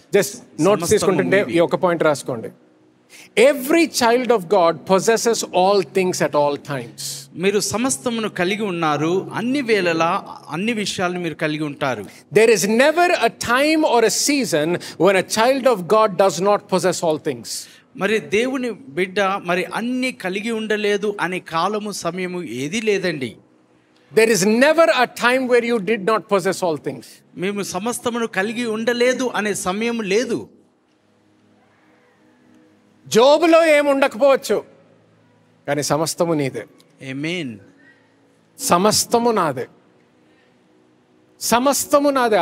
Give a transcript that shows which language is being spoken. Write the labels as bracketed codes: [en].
[te] Just notes తీసుకుంటుంటే ఈ ఒక పాయింట్ రాసుకోండి. [en] Every child of God possesses all things at all times. [te] మీరు సమస్తమును కలిగి ఉన్నారు, అన్ని వేళలా అన్ని విషయాలను మీరు కలిగి ఉంటారు. [en] There is never a time or a season when a child of God does not possess all things. [te] మరి దేవుని బిడ్డ మరి అన్ని కలిగి ఉండలేదు అనే కాలము సమయము ఏది లేదండి. [en] There is never a time where you did not possess all things. [te] మేము సమస్తమును కలిగి ఉండలేదు అనే సమయం లేదు. జోబులో ఏమి ఉండకపోవచ్చు, కానీ సమస్తము నీదే. ఆమేన్. సమస్తము నాదే, సమస్తము నాదే.